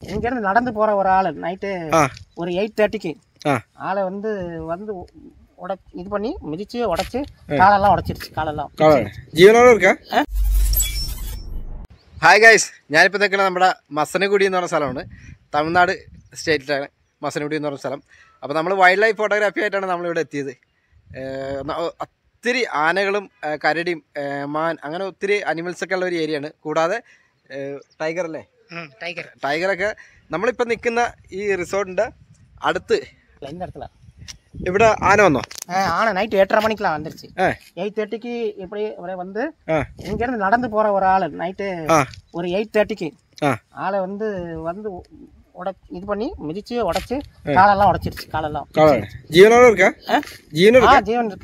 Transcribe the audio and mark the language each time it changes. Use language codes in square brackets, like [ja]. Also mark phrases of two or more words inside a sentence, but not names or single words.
[ta] இங்கேருந்து நடந்து போகிற ஒரு ஆள் நைட்டு ஒரு 8:30க்கு ஆளை வந்து இது பண்ணி மிதிச்சு உடச்சி காலெல்லாம் உடச்சிருச்சு. காலெல்லாம் ജീവനോടെ இருக்கா? [ml] ഹായ് ഗൈസ്, ഞാനിപ്പോൾ നിൽക്കുന്നത് നമ്മുടെ മസനഗുഡി എന്ന് പറഞ്ഞ സ്ഥലമാണ്. തമിഴ്നാട് സ്റ്റേറ്റിലാണ് മസനഗുഡി എന്ന് പറഞ്ഞ സ്ഥലം. അപ്പോൾ നമ്മൾ [en] wild life photography [ml] ആയിട്ടാണ് നമ്മളിവിടെ എത്തിയത്. ഒത്തിരി ആനകളും കരടിയും മാൻ അങ്ങനെ ഒത്തിരി അനിമൽസൊക്കെ ഉള്ള ഒരു ഏരിയയാണ്. കൂടാതെ ടൈഗർ അല്ലേ, ടൈഗറൊക്കെ നമ്മളിപ്പോൾ നിൽക്കുന്ന ഈ റിസോർട്ടിൻ്റെ അടുത്ത് ഇവിടെ ആന വന്നോ? [ta] ஆனை நைட்டு 8:30 மணிக்கெலாம் வந்துருச்சு. 8:30க்கு இப்படி வந்து இங்கேருந்து நடந்து போகிற ஒரு ஆள் நைட்டு ஒரு 8:30க்கு ஆளை வந்து இது பண்ணி மிதிச்சு உடச்சி காலெல்லாம் உடச்சிருச்சு. காலெல்லாம் ஜீவனோட இருக்கா? ஜீவன் இருக்கு.